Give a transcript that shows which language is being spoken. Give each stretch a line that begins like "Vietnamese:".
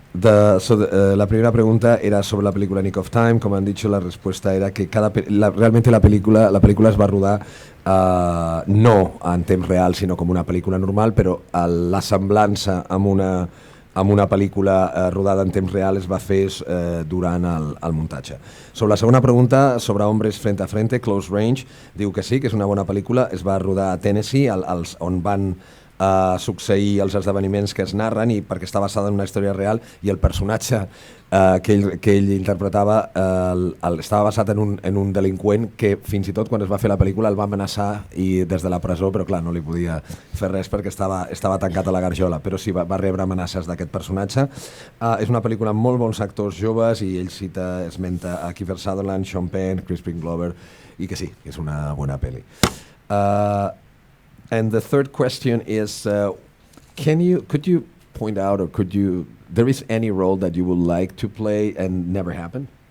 Spanish: La primera pregunta era sobre la película Nick of Time. Como han dicho, la respuesta era que realmente la película
Catalan: es va rodar no en temps real, sinó com una pel·lícula normal, però la semblança amb una pel·lícula rodada en temps real es va fer durant el muntatge. Sobre la segona pregunta, sobre Hombres frente a frente, Close Range, diu que sí, que és una bona pel·lícula, es va rodar a Tennessee, on van succeir els esdeveniments que es narren i perquè està basada en una història real i el personatge que ell interpretava estava basat en un delinqüent que fins i tot quan es va fer la pel·lícula el va amenaçar i des de la presó, però clar, no li podia fer res perquè estava tancat a la garjola, però sí, va rebre amenaces d'aquest personatge. És una pel·lícula amb molt bons actors joves i ell esmenta a Kiefer Sutherland, Sean Penn, Crispin Glover, i que sí, és una bona pel·li.
English: And the third question is, could you point out, or there is any role that you would like to play and never happened?